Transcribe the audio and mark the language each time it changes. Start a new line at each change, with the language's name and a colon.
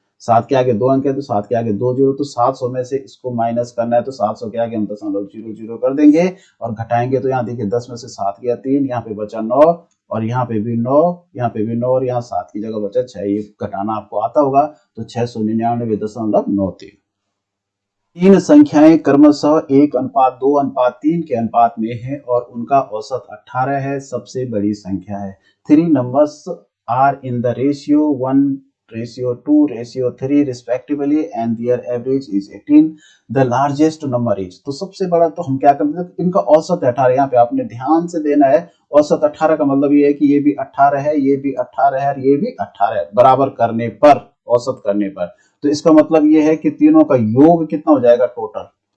Hindi: 7 के आगे 2 अंक है तो 7 के आगे 2 जीरो, तो 700 में से इसको माइनस करना है तो 700 के आगे हम दशमलव 00 कर देंगे और घटाएंगे तो यहाँ देखिए 10 में से 7 गया 3, यहाँ पे बचा 9 और यहाँ पे भी 9, यहाँ पे भी 9 और यहाँ 7 की जगह बचा 6। ये घटाना आपको आता होगा तो 699.93। तीन संख्याएं क्रमशः 1:2:3 के अनुपात में है और उनका औसत 18 है, सबसे बड़ी संख्या है।
English: 3 numbers are in the ratio 1:2:3 respectively and their average is 18. The largest number is,
Hindi: तो सबसे बड़ा तो हम क्या करते हैं, इनका औसत 18। यहाँ पे आपने ध्यान से देना है, औसत 18 का मतलब ये है कि ये भी 18 है, ये भी 18 है और ये भी 18 है, बराबर करने पर, औसत करने पर। तो इसका मतलब ये है कि तीनों का योग कितना हो जाएगा टोटल।